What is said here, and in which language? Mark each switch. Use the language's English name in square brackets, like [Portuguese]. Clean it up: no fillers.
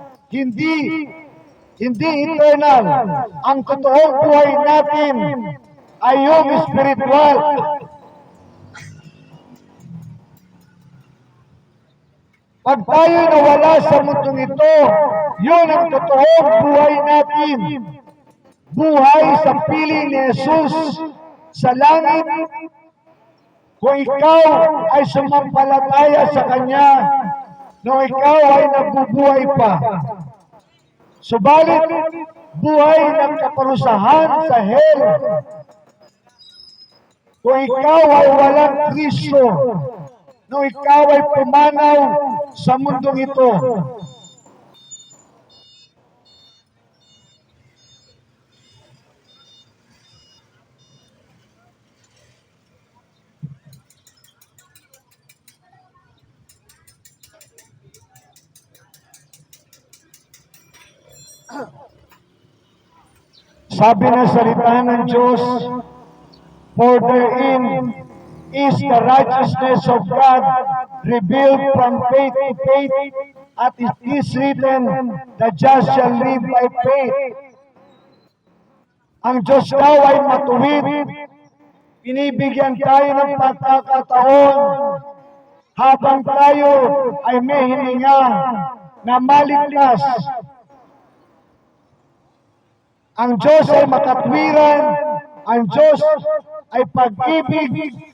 [Filipino] Hindi eternal. Ang totoong buhay natin ay yung spiritual. Pag tayo nawala sa mundong ito, yun ang totoong buhay natin. Buhay sa piling ni Jesus sa langit. Kung ikaw ay sumampalataya sa Kanya, nung ikaw ay nabubuhay pa. Subalit, buhay ng kaparusahan sa hell. Kung ikaw ay walang Kristo, nung ikaw ay pumanaw sa mundong ito, Sabi ng salita ng Diyos, [English] for therein is the righteousness of God revealed from faith to faith, at it is written, the just shall live by faith. [Filipino] Ang Diyos daw ay matuwid. Binibigyan tayo ng pagkakataon habang tayo ay may hininga na maligtas. Ang Diyos ay makatwiran, ang Diyos ay pag-ibig.